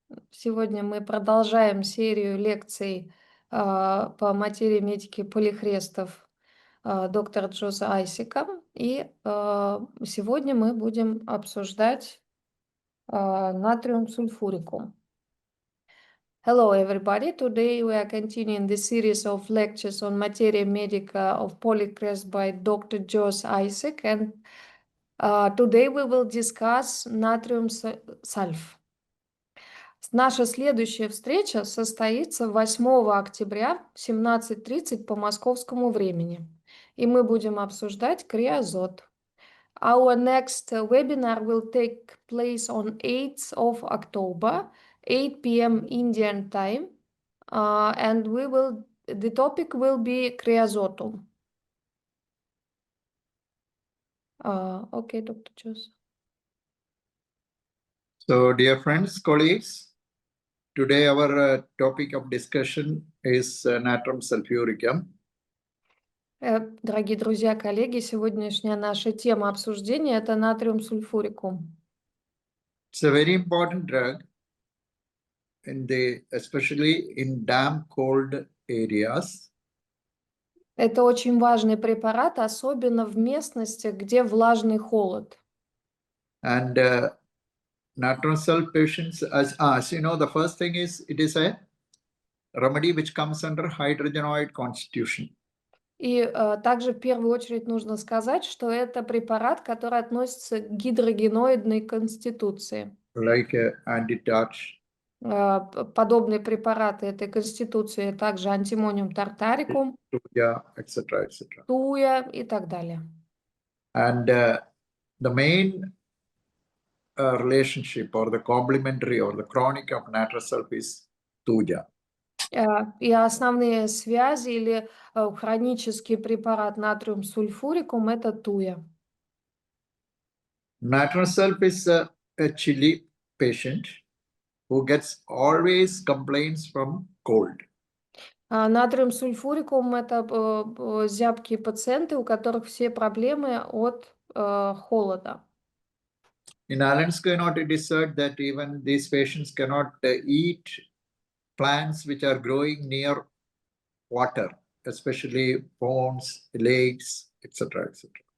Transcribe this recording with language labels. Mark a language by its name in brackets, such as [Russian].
[Russian] Сегодня мы продолжаем серию лекций по материи медики полихрестов доктора Джоза Айсека. И сегодня мы будем обсуждать Natrium Sulphuricum. [English] Hello everybody! Today we are continuing the series of lectures on Materia Medica of Polychrest by Dr. Jose Isaac, and today we will discuss Natrium Sulf. [Russian] Наша следующая встреча состоится 8 октября в 17:30 по московскому времени, и мы будем обсуждать криозот. [English] Our next webinar will take place on 8th of October, 8 p.m. Indian time, and the topic will be creosotum. Okay, Dr. Jose. So, dear friends, colleagues, today our topic of discussion is Natrium Sulphuricum. [Russian] Дорогие друзья, коллеги, сегодняшняя наша тема обсуждения – это Natrium Sulphuricum. [English] It's a very important drug, especially in damp, cold areas. [Russian] Это очень важный препарат, особенно в местностях, где влажный холод. [English] And Natrium Sulf patients, as you know, the first thing is it is a remedy which comes under hydrogenoid constitution. [Russian] И также в первую очередь нужно сказать, что это препарат, который относится к гидрогеноидной конституции. [English] Like anti-touch. [Russian] Подобные препараты этой конституции также антимониум тартарикум, [English] tuya, etc., etc. [Russian] туя и так далее. [English] And the main relationship or the complementary or the chronic of Natrium Sulf is tuya. [Russian] И основные связи или хронический препарат натриум сульфурикум – это туя. [English] Natrium Sulf is a chilly patient who gets always complaints from cold. [Russian] Натриум сульфурикум – это зябкие пациенты, у которых все проблемы от холода. [English] In Allen's keynote, it is said that even these patients cannot eat plants which are growing near water, especially ponds, lakes, etc., etc.